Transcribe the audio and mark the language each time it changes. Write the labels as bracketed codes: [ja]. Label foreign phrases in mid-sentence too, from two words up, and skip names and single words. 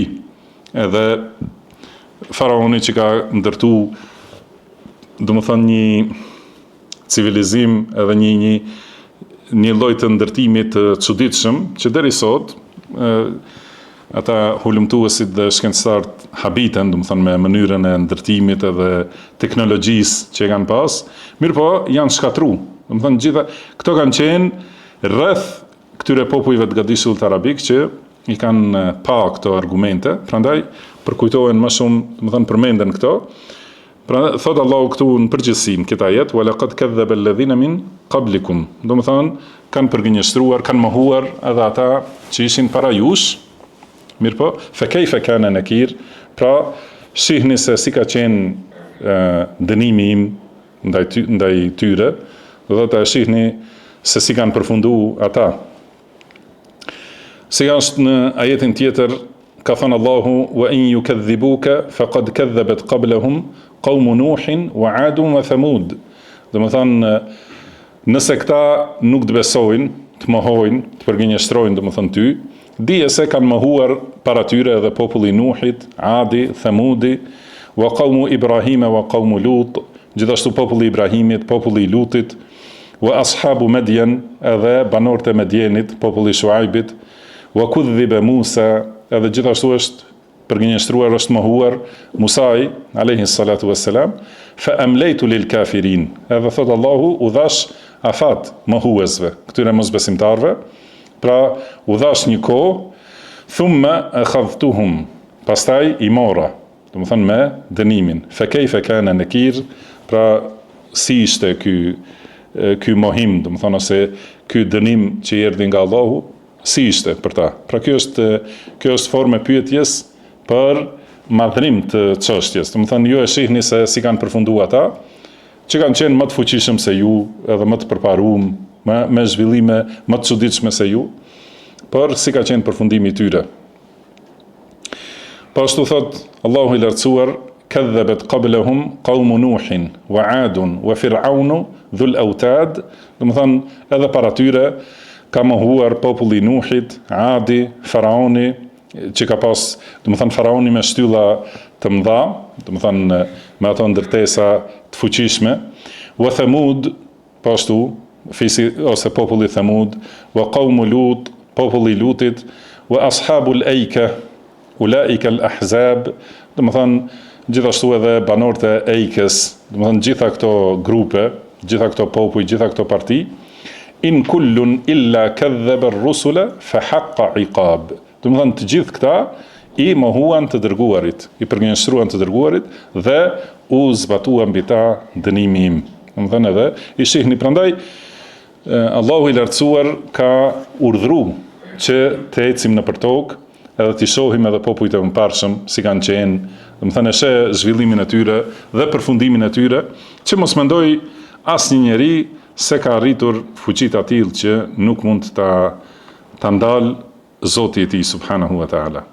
[sq] Edhe faraoni që ka ndërtu domethënë një civilizim edhe një lloj të ndërtimit të çuditshëm që deri sot ata hulumtuesit dhe shkencëtarët habiten, domethënë me mënyrën e ndërtimit edhe teknologjisë që kanë pas, mirë po janë shkatru. Domethënë gjitha këto kanë qenë rreth këtyre popujve të gadishullit arabik që i kanë pa këto argumente, prandaj përkujtohen më shumë, domethënë përmenden këto. Pra thot Allahu këtu në përgjithësi në këtë ajet [ar] ولقد كذب الذين من قبلكم. [sq] Domethënë kanë përgënjeshtruar, kanë mohuar edhe ata që ishin para jush. Mirë po, [ar] فكيف كان نكير, [sq] pra shihni se si ka qenë dënimi im ndaj tyre, dhe ta shihni se si kanë përfunduar ata. Si është në ajetin tjetër, ka thënë Allahu [ar] وإن يكذبوك فقد كذبت قبلهم قوم نوح وعاد وثمود. [sq] Domethënë nëse këta nuk të besojnë, të mohojnë, të përgënjeshtrojnë domethënë ty, dije se kanë mohuar para tyre edhe populli Nuhit, Adi, Thamudi, [ar] وقوم إبراهيم وقوم لوط, [sq] gjithashtu populli Ibrahimit, populli Lutit, [ar] وأصحاب مدين, [sq] edhe banorët e Medjenit, populli Shuaibit, [ar] وكذب موسى, [sq] edhe gjithashtu është përgënjeshtruar, është mohuar Musai, [ar] عليه الصلاة والسلام, فأمليت للكافرين. [sq] Edhe thot Allahu u dhash afat mohuesve, këtyre mosbesimtarve. Pra u dhash një kohë, [ar] ثم أخذتهم, [sq] pastaj i mora, domethënë me dënimin. [ar] فكيف كان نكير, [sq] pra si ishte ky mohim, domethënë ose ky dënim që erdhi nga Allahu, si ishte për ta. Pra kjo është formë e pyetjes për madhrim të çështjes. Domethënë ju e shihni se si kanë përfunduar ata, që kanë qenë më të fuqishëm se ju, edhe më të përparuar, me zhvillime më të çuditshme se ju, por si ka qenë përfundimi i tyre. Po ashtu thot Allahu i lartësuar, [ar] كذبت قبلهم قوم نوح وعاد وفرعون ذو الأوتاد, [sq] domethënë edhe para tyre ka mohuar populli Nuhit, Adi, Faraoni, që ka pas, domethënë Faraoni me shtylla të mëdha, domethënë me ato ndërtesa të fuqishme, [ar] وثمود, [sq] po ashtu fisi ose populli Thamud, [ar] وقوم لوط, [sq] populli Lutit, [ar] وأصحاب الأيكة أولئك الأحزاب, [sq] domethënë gjithashtu edhe banorët e Eikës, domethënë gjitha këto grupe, gjitha këto popuj, gjitha këto parti, [ar] إن كل إلا كذب الرسل فحق عقاب. [sq] Domethënë të gjithë këta i mohuan të dërguarit, i përgënjeshtruan të dërguarit dhe u zbatua mbi ta dënimi im. Domethënë edhe i shihni prandaj Allahu i lartësuar ka urdhëru që të ecim nëpër tokë, edhe t'i shohim edhe popujt e mëparshëm si kanë qenë, domethënë e sheh zhvillimin e tyre dhe përfundimin e tyre, që mos mendoj asnjë njeri se ka arritur fuqi të tillë që nuk mund ta ndal Zoti i tij [ar] سبحانه وتعالى.